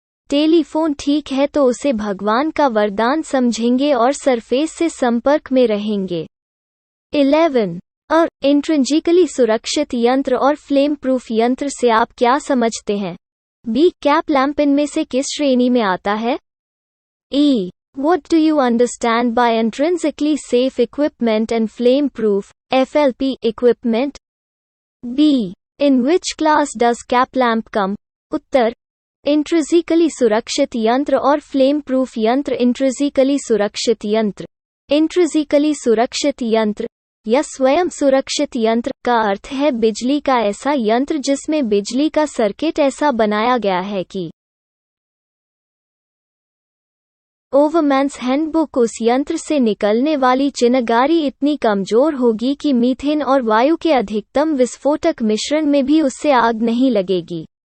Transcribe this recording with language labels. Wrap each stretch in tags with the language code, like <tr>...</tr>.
<hi>Telephone ठीक है तो उसे भगवान का वरदान समझेंगे और सरफेस से संपर्क में रहेंगे। 11. इंट्रिंसिकली सुरक्षित यंत्र और फ्लेम प्रूफ यंत्र से आप क्या समझते हैं? बी. कैप लैंप इनमें से किस श्रेणी में आता है? ई.</hi> <en>What do you understand by intrinsically safe equipment and flame-proof (FLP) equipment? B. In which class does cap lamp come?</en> <hi>Uttar: intrinsically सुरक्षित यंत्र और फ्लेम प्रूफ यंत्र। इंट्रिंसिकली सुरक्षित यंत्र, इंट्रिंसिकली सुरक्षित यंत्र या स्वयं सुरक्षित यंत्र का अर्थ है बिजली का ऐसा यंत्र जिसमें बिजली का सर्किट ऐसा बनाया गया है कि ओवरमैन्स हैंडबुक उस यंत्र से निकलने वाली चिनगारी इतनी कमजोर होगी कि मीथेन और वायु के अधिकतम विस्फोटक मिश्रण में भी उससे आग नहीं लगेगी।</hi>